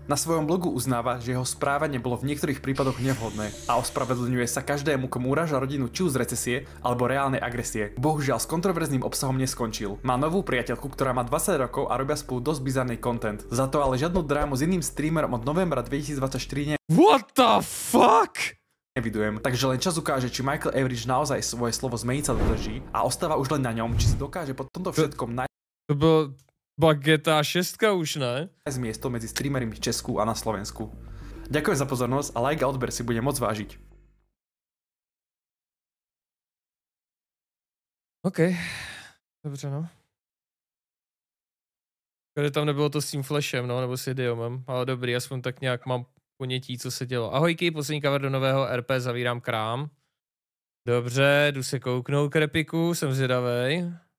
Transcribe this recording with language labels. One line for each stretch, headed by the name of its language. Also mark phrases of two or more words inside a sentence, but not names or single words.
Slovak: Na svojom blogu uznáva, že jeho správanie bolo v niektorých prípadoch nevhodné a ospravedlňuje sa každému, komu uráža rodinu či už z recesie alebo reálnej agresie. Bohužiaľ s kontroverzným obsahom neskončil. Má novú priateľku, ktorá má 20 rokov a robia spolu dosť bizarný content. Za to ale žiadnu drámu s iným streamerom od novembra 2024
English: What the fuck?
Slovak: Nevidujem, takže len čas ukáže, či Michael Average naozaj svoje slovo zmeniť sa dodrží a ostáva už len na ňom, či si dokáže po tomto všetkom To bola GTA 6 už, ne? Nájsť miesto medzi streamermi v Česku a na Slovensku. Ďakujem za pozornosť a like a odber si bude môcť vážiť.
Czech: OK, dobře no. Když tam nebylo to s tím flashem, no, nebo s idiomem, ale dobrý, aspoň tak nějak mám ponětí, co se dělo. Ahojky, poslední cover do nového RP, zavírám krám. Dobře, jdu se kouknout k repiku, jsem zvědavej.